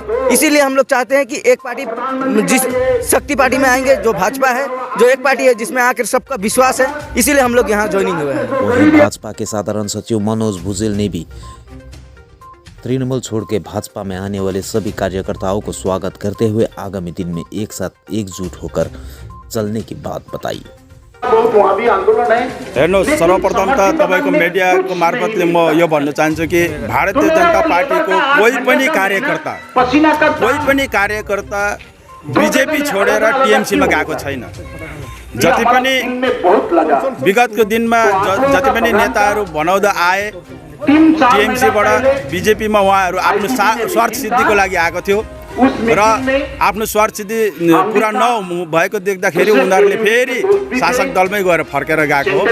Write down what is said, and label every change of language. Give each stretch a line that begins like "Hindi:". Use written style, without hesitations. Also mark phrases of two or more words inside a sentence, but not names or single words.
Hindi: इसीलिए हम लोग चाहते हैं कि एक पार्टी जिस शक्ति पार्टी में आएंगे, जो भाजपा है, जो एक पार्टी है जिसमें आकर सबका विश्वास है, इसीलिए हम लोग यहाँ ज्वाइनिंग हुए हैं। वहीं भाजपा के साधारण सचिव मनोज भुजेल ने भी तृणमूल छोड़ के भाजपा में आने वाले सभी कार्यकर्ताओं को स्वागत करते हुए आगामी दिन में एक साथ एकजुट होकर चलने की बात बताई।
Nepali: हेर्नुहोस्, सर्वप्रथम त तपाईँको मिडियाको मार्फतले म यो भन्न चाहन्छु कि भारतीय जनता पार्टीको कोही पनि कार्यकर्ता बिजेपी छोडेर टिएमसीमा गएको छैन। जति पनि विगतको दिनमा जति पनि नेताहरू बनाउँदा आए टिएमसीबाट बिजेपीमा उहाँहरू आफ्नो स्वार्थ सिद्धिको लागि आएको थियो र आफ्नो स्वार्थ सिद्धि पुरा नभएको देख्दाखेरि उनीहरूले फेरि शासक दलमै गएर फर्केर गएको हो।